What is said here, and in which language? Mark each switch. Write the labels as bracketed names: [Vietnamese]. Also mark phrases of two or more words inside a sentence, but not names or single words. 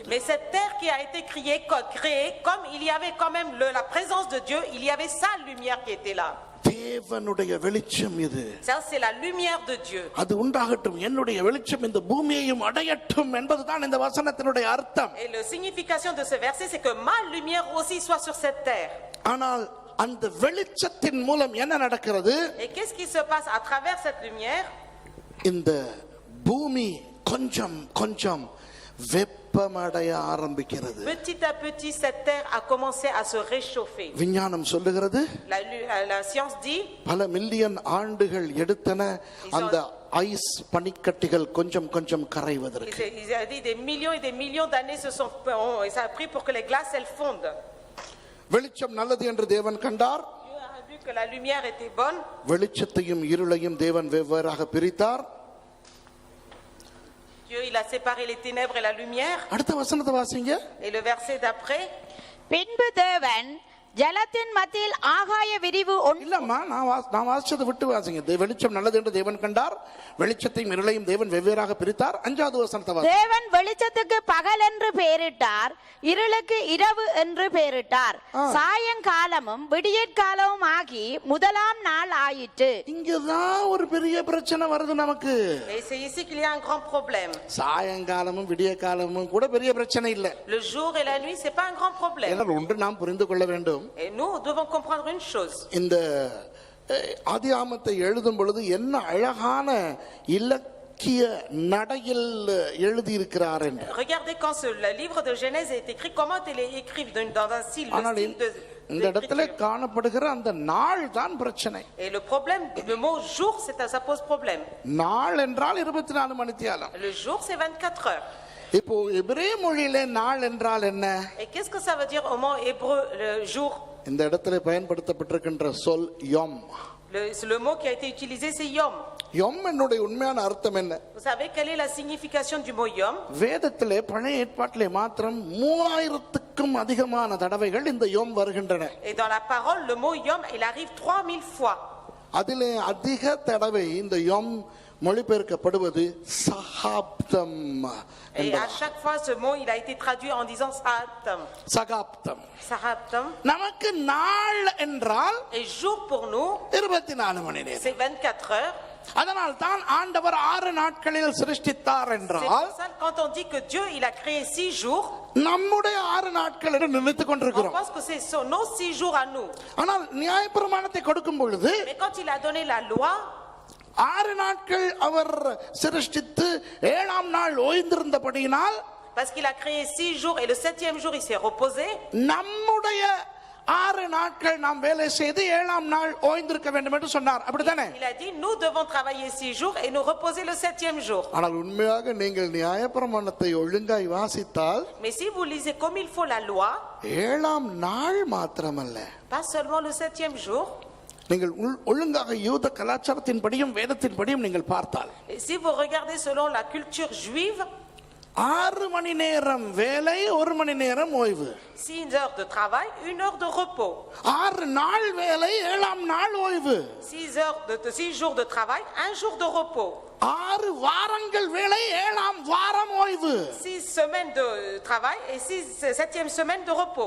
[French] Mais cette terre qui a été créée, comme il y avait quand même la présence de Dieu, il y avait sa lumière qui était là. [Tamil] தேவனுடைய வெளிச்சம் இது. [French] Ça c'est la lumière de Dieu. [Tamil] அது உண்டாகட்டும், என்னுடைய வெளிச்சம் இந்த பூமியையும் அடையட்டும் என்பதுதான் இந்த வசனத்தினுடைய அர்த்தம். [French] Et la signification de ce verset c'est que ma lumière aussi soit sur cette terre. [Tamil] ஆனால் அந்த வெளிச்சத்தின் மூலம் என்ன நடக்கிறது? [French] Et qu'est-ce qui se passe à travers cette lumière? [Tamil] இந்த பூமி கொஞ்சம் கொஞ்சம் வெப்ப வெப்பமடைய ஆரம்பிக்கிறது. [French] Petit à petit, cette terre a commencé à se réchauffer. [Tamil] விஞ்ஞானம் சொல்லுகிறது [French] La science dit, [Tamil] பல மில்லியன் ஆண்டுகள் எடுத்தன அந்த ஐஸ் பனிக்கட்டிகள் கொஞ்சம் கொஞ்சம் கரைவதற்கு. [French] il a dit des millions et des millions d'années et ça a pris pour que les glaces elles fondent. [Tamil] வெளிச்சம் நல்லது என்று தேவன் கண்டார். [French] Dieu a vu que la lumière était bonne. [Tamil] வெளிச்சத்தையும் இருளையும் தேவன் வெவ்வேறாக பிரித்தார். [French] Dieu il a séparé les ténèbres et la lumière. [Tamil] அடுத்த வசனத்தை வாசிங்க. [French] Et le verset d'après, [Tamil] பின்பு தேவன் ஜலத்தின் மத்தியில் ஆகாய விரிவு இல்லம்மா, நான் வாசிச்சதை விட்டு வாசிங்க. வெளிச்சம் நல்லது என்று தேவன் கண்டார், வெளிச்சத்தையும் இருளையும் தேவன் வெவ்வேறாக பிரித்தார். 5வது வசனத்தை வாசிங்க. தேவன் வெளிச்சத்துக்கு பகல் என்று பெயரிட்டார், இருளுக்கு இரவு என்று பெயரிட்டார். சாயங்காலமும் விடியற்காலமும் ஆகி முதலாம் நாள் ஆயிற்று. இங்கதான் ஒரு பெரிய பிரச்சனை வருது நமக்கு. [French] et c'est ici qu'il y a un grand problème. [Tamil] சாயங்காலமும் விடிய காலமும் கூட பெரிய பிரச்சனை இல்ல. [French] Le jour et la nuit, c'est pas un grand problème. [Tamil] ஏன்னா ஒன்று நாம் புரிந்து கொள்ள வேண்டும். [French] Et nous devons comprendre une chose. [Tamil] இந்த ஆதியாகமத்தை எழுதும் பொழுது என்ன அழகான இலக்கிய நடையில் எழுதி இருக்கிறார் என்று. [French] Regardez quand le livre de Genèse est écrit, comment il est écrit dans un style de [Tamil] இந்த இடத்துல காணப்படுகிற அந்த நாள் தான் பிரச்சனை. [French] Et le problème, le mot jour, ça pose problème. [Tamil] நாள் என்றால் 24 மணித்தியாலம். [French] Le jour, c'est 24 heures. [Tamil] இப்போ எபிரேய மொழியிலே நாள் என்றால் என்ன? [French] Et qu'est-ce que ça veut dire au mot hébreu, le jour? [Tamil] இந்த இடத்துல பயன்படுத்தப்பட்டிருக்கின்ற சொல் யோம். [French] Le mot qui a été utilisé, c'est yom. [Tamil] யோம் என்னுடைய உண்மையான அர்த்தம் என்ன? [French] Vous savez quelle est la signification du mot yom? [Tamil] வேதத்திலே பழைய ஏற்பாட்டிலே மாத்திரம் 3000க்கும் அதிகமான தடவைகள் இந்த யோம் வருகின்றன. [French] Et dans la parole, le mot yom, il arrive 3000 fois. [Tamil] அதிலே அதிக தடவை இந்த யோம் மொழிபெயர்க்கப்படுவது சகாப்தம். [French] Et à chaque fois, ce mot, il a été traduit en disant sahaptam. [Tamil] சகாப்தம். [French] Sahaptam. [Tamil] நமக்கு நாள் என்றால் [French] Et jour pour nous, [Tamil] 24 மணி நேரம். [French] c'est 24 heures. [Tamil] அதனால் தான் ஆண்டவர் 6 நாட்களில் சிருஷ்டித்தார் [French] C'est [Tamil] என்றால் [French] pour ça que quand on dit que Dieu, il a créé 6 jours, [Tamil] நம்முடைய 6 நாட்கள் என்று நினைத்துக் [French] on [Tamil] கொண்டிருக்கிறோம். [French] pense que c'est nos 6 jours à nous. [Tamil] ஆனால் நியாயப்பிரமாணத்தை கொடுக்கும் பொழுது [French] Mais quand il a donné la loi, [Tamil] 6 நாட்கள் அவர் சிருஷ்டித்து 7ஆம் நாள் ஓய்ந்திருந்தபடியினால், [French] parce qu'il a créé 6 jours et le 7e jour, il s'est reposé, [Tamil] நம்முடைய 6 நாட்கள் நாம் வேலை செய்து 7ஆம் நாள் ஓய்ந்திருக்க வேண்டும் என்று சொன்னார். அப்படித்தானே? [French] il a dit, nous devons travailler 6 jours et nous reposer le 7e jour. [Tamil] ஆனால் உண்மையாக நீங்கள் நியாயப்பிரமாணத்தை ஒழுங்காய் வாசித்தால் [French] Mais si vous lisez comme il faut la loi, [Tamil] 7ஆம் நாள் மாத்திரமல்ல, [French] pas seulement le 7e jour, [Tamil] நீங்கள் ஒழுங்காக யூத கலாச்சாரத்தின்படியும் வேதத்தின்படியும் நீங்கள் பார்த்தால், [French] et si vous regardez selon la culture juive, [Tamil] 6 மணி நேரம் வேலை, 1 மணி நேரம் ஓய்வு. [French] 6 heures de travail, 1 heure de repos. [Tamil] 6 நாள் வேலை, 7ஆம் நாள் ஓய்வு. [French] 6 jours de travail, 1 jour de repos. [Tamil] 6 வாரங்கள் வேலை, 7ஆம் வாரம் ஓய்வு. [French] 6 semaines de travail et 7e semaine de repos.